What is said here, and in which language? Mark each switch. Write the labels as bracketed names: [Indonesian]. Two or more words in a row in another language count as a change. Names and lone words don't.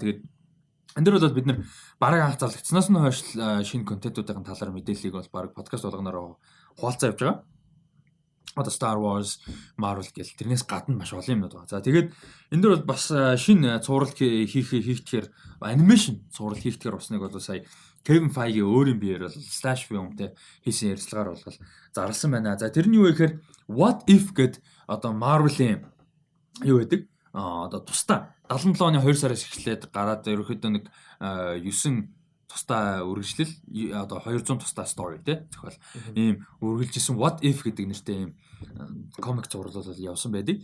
[Mongolian] Тэгээд энэ дөр бол бид нэр бараг анх зарлагдсанаас нь хойш шинэ контентуудын талаар мэдээллийг бол бараг подкаст болгоноор хуваалцаа явж байгаа. Одоо Star Wars, Marvel гэл тэрнээс гадна маш олон юмнууд байгаа. За тэгээд энэ дөр бол бас шинэ цуврал хийхээр анимашн цуврал хийхээр усныг бол сая Kevin Feige өөрийн биеэр бол slash filmтэй хийсэн ярилцлагаар бол зарласан байна. За тэрний юу гэхээр What If гэд одоо Marvel-ийн юу гэдэг одоо тусдаа 77 оны 2 сараас эхлээд гараад ерөөхдөө нэг 9 тусдаа үргэлжлэл одоо 200 тусдаа story те зохиол ийм үргэлжилсэн What If гэдэг нэртэй ийм комик зураг бол явсан байдаг.